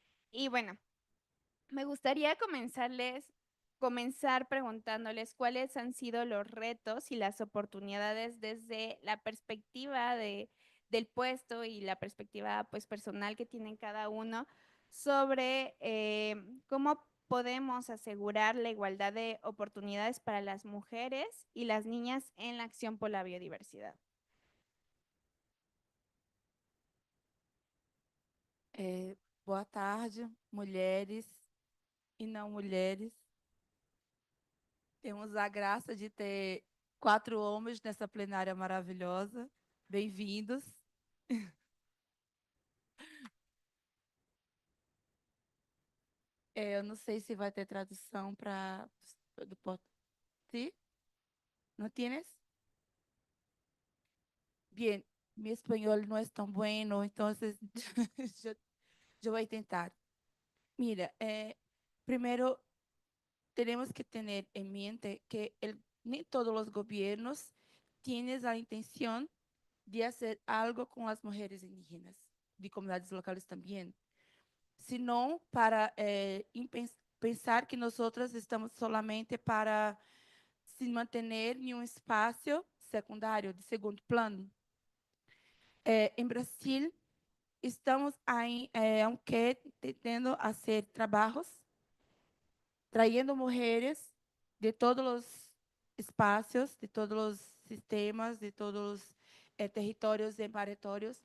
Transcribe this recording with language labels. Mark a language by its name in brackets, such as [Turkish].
[Spanish] Y bueno, me gustaría comenzar preguntándoles cuáles han sido los retos y las oportunidades desde la perspectiva del puesto y la perspectiva pues personal que tienen cada uno sobre cómo podemos asegurar la igualdad de oportunidades para las mujeres y las niñas en la acción por la biodiversidad. [Portuguese] Boa tarde, mulheres e não mulheres. Temos a graça de ter 4 homens nessa plenária maravilhosa. Bem-vindos. Eu não sei se vai ter tradução para do [Spanish] ¿Sí? ¿No tienes? Bien, mi español no es tan bueno, entonces yo, yo voy a intentar. Mira, primero tenemos que tener en mente que ni todos los gobiernos tienen la intención de hacer algo con las mujeres indígenas, de comunidades locales también, sino para pensar que nosotras estamos solamente para se mantener [Portuguese] em um espaço secundário, [Spanish] de segundo plano. [Portuguese] Em Brasil, estamos aí, [Spanish] aunque [Portuguese] tentando fazer trabalhos, [Spanish] trayendo [Portuguese] mulheres de todos os espaços, de todos os sistemas, de todos os territórios e maretórios.